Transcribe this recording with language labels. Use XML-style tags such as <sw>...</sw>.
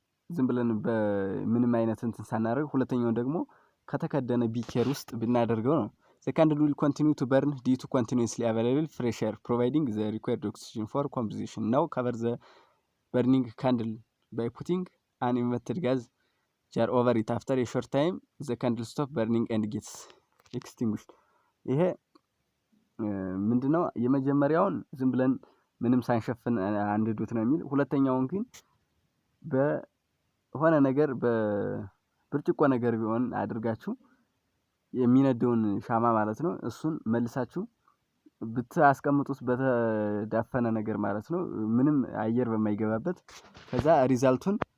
<am>ዝም ብለን በምንም አይነት እንትን ሳናደርግ ሁለተኛውን ደግሞ ከተከደነ ቢኬር ውስጥ ብናደርገው ነው።</am> <en>The candle will continue to burn due to continuously available fresh air providing the required oxygen for composition. Now cover the burning candle by putting an emitted gas jar over it. After a short time the candle stop burning and gets extinguished.</en> <am>ይሄ ምንድነው? የመጀመሪያውን ዝም ብለን ምንም ሳንሸፍን አንድዱት ነው የሚል። ሁለተኛውን ግን በሆነ ነገር በብርጭቆ ነገር ቢሆን አድርጋችሁ የሚነደውን ሻማ ማለት ነው እሱን መልሳችሁ ብታስቀምጡት በተዳፈነ ነገር ማለት ነው ምንም አየር በማይገባበት ከዛ ሪዛልቱን</am>